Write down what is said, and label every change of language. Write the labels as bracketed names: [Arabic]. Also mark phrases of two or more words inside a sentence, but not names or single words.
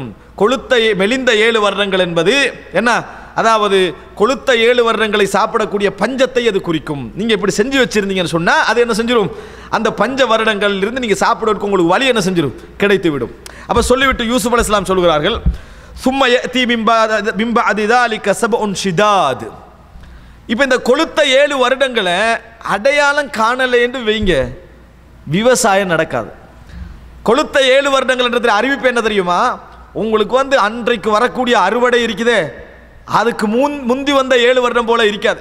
[Tamil] கொளுத்த மெலிந்த 7 வருடங்கள் என்பது என்ன, அதாவது கொளுத்த 7 வருடங்களை சாப்பிடக்கூடிய பஞ்சத்தை அது குறிக்கும். நீங்க இப்படி செஞ்சு வச்சிருந்தீங்கன்னு சொன்னா அது என்ன செஞ்சிடும், அந்த பஞ்ச வருடங்களில் இருந்து நீங்க சாப்பிடுவதற்கு உங்களுக்கு வழி என்ன செஞ்சிடும், கிடைத்து விடும். அப்ப சொல்லிவிட்டு யூசுப் அலைஹிஸ்ஸலாம் சொல்கிறார்கள், [Arabic] ثم يأتي من بعد ذلك سبع شداد. [Tamil] இப்போ இந்த கொளுத்த 7 வருடங்களை அடையாளம் காணலை என்று வைங்க, விவசாயம் நடக்காது. கொளுத்த 7 வருடங்கள் என்ற அறிவிப்பு என்ன தெரியுமா, உங்களுக்கு வந்து அன்றைக்கு வரக்கூடிய அறுவடை இருக்குதே அதுக்கு முந்தி வந்த 7 வருடம் போல இருக்காது.